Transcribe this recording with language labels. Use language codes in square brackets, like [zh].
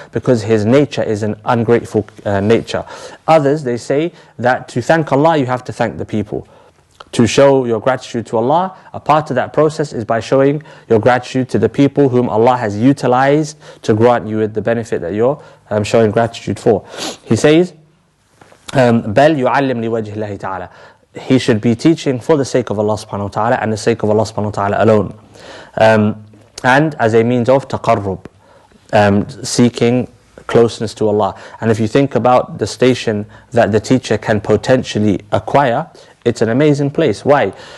[en] Because his nature is an ungrateful nature. Others, they say that to thank Allah, you have to thank the people. To show your gratitude to Allah, a part of that process is by showing your gratitude to the people whom Allah has utilized to grant you with the benefit that you're showing gratitude for. He says, [ar] بَلْ يُعَلِّمْ لِوَجْهِ اللَّهِ تَعَالَى. [en] He should be teaching for the sake of Allah subhanahu wa ta'ala and the sake of Allah subhanahu wa ta'ala alone. And as a means of taqarrub, seeking closeness to Allah. And if you think about the station that the teacher can potentially acquire, it's an amazing place. Why?